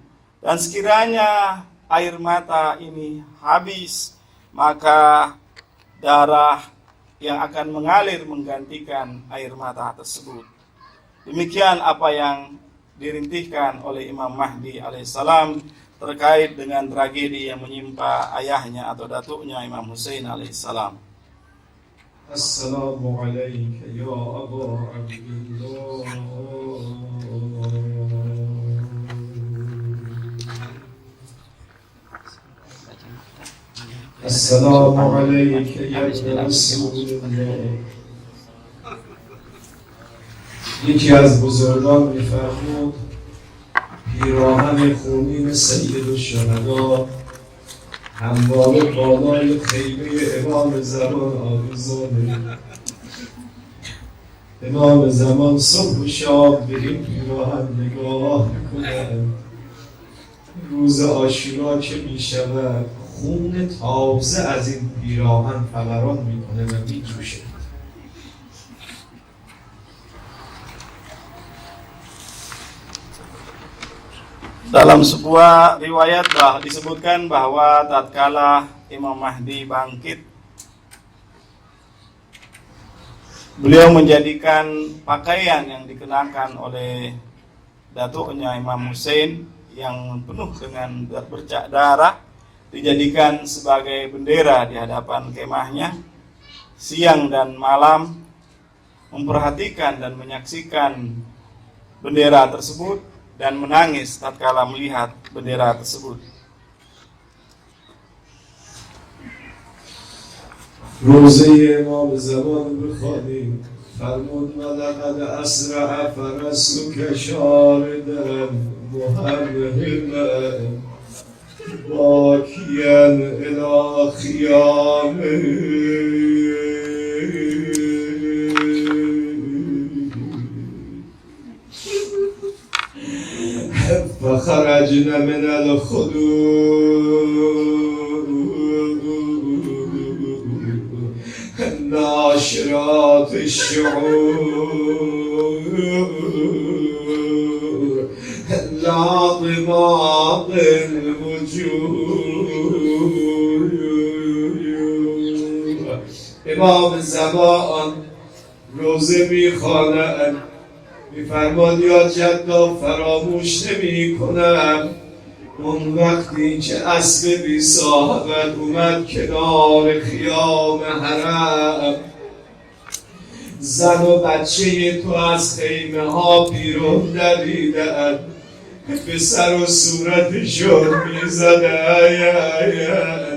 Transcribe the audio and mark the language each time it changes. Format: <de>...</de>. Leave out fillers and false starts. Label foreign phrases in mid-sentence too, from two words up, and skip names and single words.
<id>Dan sekiranya air mata ini habis, maka darah yang akan mengalir menggantikan air mata tersebut. Demikian apa yang dirintihkan oleh Imam Mahdi alaihissalam terkait dengan tragedi yang menimpa ayahnya atau datuknya Imam Hussein alaihissalam.</id> <ar>السلام عليك يا أبو عبد الله. السلام عليك يا رسول الله.</ar> <fa>یکی از بزرگان می‌فرمود پیراهن خونین سید الشهدا همواره بالای خیمه امام زمان آویزانه. امام زمان صبح و شام به این پیراهن نگاه می‌کنند. روز عاشورا که می‌شود خون تازه از این پیراهن فوران می‌کنه و می‌جوشه.</fa> <id>Dalam sebuah riwayat disebutkan bahwa tatkala Imam Mahdi bangkit, beliau menjadikan pakaian yang dikenakan oleh datuknya Imam Hussein yang penuh dengan bercak darah, dijadikan sebagai bendera di hadapan kemahnya. Siang dan malam memperhatikan dan menyaksikan bendera tersebut dan menangis tatkala melihat bendera tersebut.</id> <fa>روزه امام زمان بخوانیم.</fa> <ar>فرمود ولقد اسرع فرسک شاردا محمهما باکیا الی خیامه فخرجنا من الخدود ناشرات الشعور لاطمات الوجوه.</ar> <fa>امام زمان روزه میخواند، میفرماد یا جدا فراموش نمی کنم اون وقتی که اسب بی صاحبت اومد کنار خیام حرم، زن و بچه تو از خیمه ها بیرون دویدن، به سر و صورتشون میزدن.</fa>